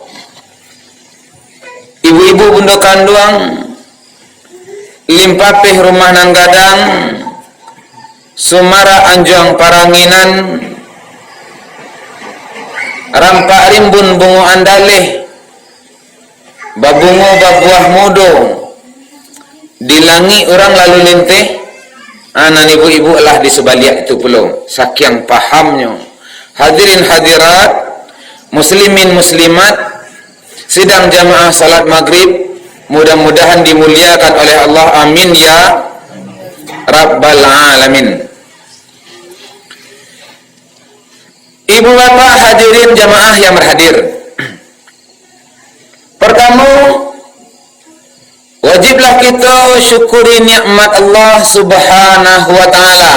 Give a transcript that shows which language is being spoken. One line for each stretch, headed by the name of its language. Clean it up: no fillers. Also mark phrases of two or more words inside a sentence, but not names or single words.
Minangkabau: Ibu-ibu bunda kandung limpapih rumah nan gadang sumara anjang paranginan rampak rimbun bungo andaleh babungo babuah mudo dilangi orang lalu linteh.
Indonesian: Anan ibu-ibu lah di sebalik itu pula saking pahamnya. Hadirin hadirat, muslimin muslimat, sidang jamaah salat maghrib mudah-mudahan dimuliakan oleh Allah,
Arabic: amin ya rabbal alamin.
Indonesian: Ibu bapak hadirin jamaah yang berhadir, pertama wajiblah kita syukuri nikmat Allah
Arabic: subhanahu wa ta'ala.